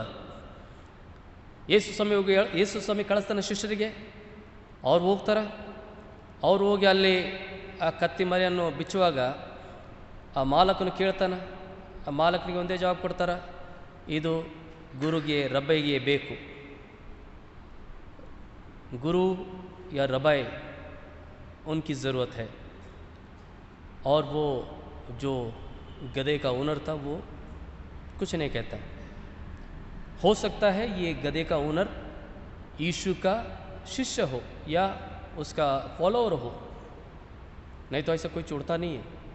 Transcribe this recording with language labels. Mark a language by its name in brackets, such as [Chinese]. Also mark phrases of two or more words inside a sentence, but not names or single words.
[Kannada] ಯೇಸು ಸ್ವಾಮಿ ಕಳಿಸ್ತಾನೆ ಶಿಷ್ಯರಿಗೆ. ಅವ್ರು ಹೋಗ್ತಾರೆ. ಅವ್ರು ಹೋಗಿ ಅಲ್ಲಿ ಆ ಕತ್ತಿ ಮರಿಯನ್ನು ಬಿಚ್ಚುವಾಗ ಆ ಮಾಲಕನು ಕೇಳ್ತಾನೆ. ಆ ಮಾಲಕನಿಗೆ ಒಂದೇ ಜವಾಬು ಕೊಡ್ತಾರೆ, ಇದು ಗುರುಗೆ ರಬ್ಬೈಗೆ ಬೇಕು. [Hindi] गुरु या रबाई उनकी ज़रूरत है. और वो जो गधे का ओनर था वो कुछ नहीं कहता. हो सकता है ये गधे का ओनर यीशु का शिष्य हो या उसका फॉलोअर हो, नहीं तो ऐसा कोई छोड़ता नहीं है.